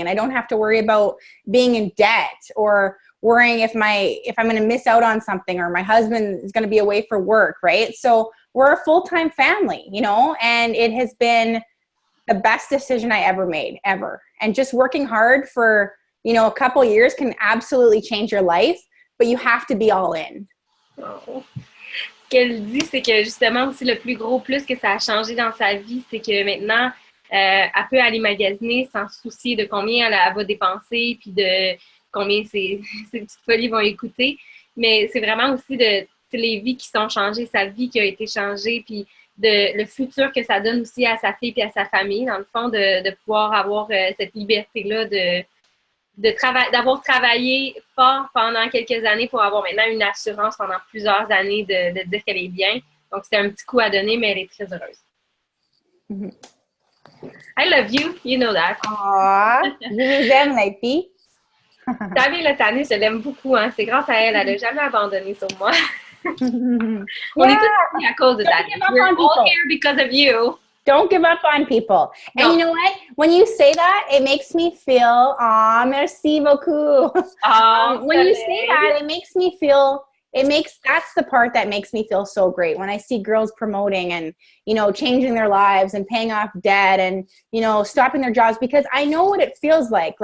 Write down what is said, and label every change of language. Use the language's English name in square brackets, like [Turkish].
[English] And I don't have to worry about being in debt or worrying if I'm going to miss out on something or my husband is going to be away for work, right? So we're a full-time family, you know, and it has been the best decision I ever made, ever. And just working hard for, you know, a couple years can absolutely change your life, but you have to be all in. Oh. [French] Ce qu'elle dit, c'est que justement aussi le plus gros plus que ça a changé dans sa vie, c'est que maintenant, elle peut aller magasiner sans se soucier de combien elle va dépenser puis de combien ses petites folies vont lui coûter. Mais c'est vraiment aussi de les vies qui sont changées, sa vie qui a été changée, puis le futur que ça donne aussi à sa fille et à sa famille, dans le fond, de pouvoir avoir cette liberté-là d'avoir travaillé fort pendant quelques années pour avoir maintenant une assurance pendant plusieurs années de dire qu'elle est bien. Donc, c'est un petit coup à donner, mais elle est très heureuse. [English] Mm-hmm. I love you. You know that. [French] Aww. Je vous aime, la fille. Tammy, le Tannis, je l'aime beaucoup. Hein. C'est grâce à elle. Elle n'a jamais abandonné sur moi. On est tous ici à cause de Tannis. [English] We're all here because of you. Don't give up on people. No. And you know what? When you say that, it makes me feel, [French] merci beaucoup. [English] When you say that, it makes me feel, that's the part that makes me feel so great. When I see girls promoting and, you know, changing their lives and paying off debt and, you know, stopping their jobs, because I know what it feels like.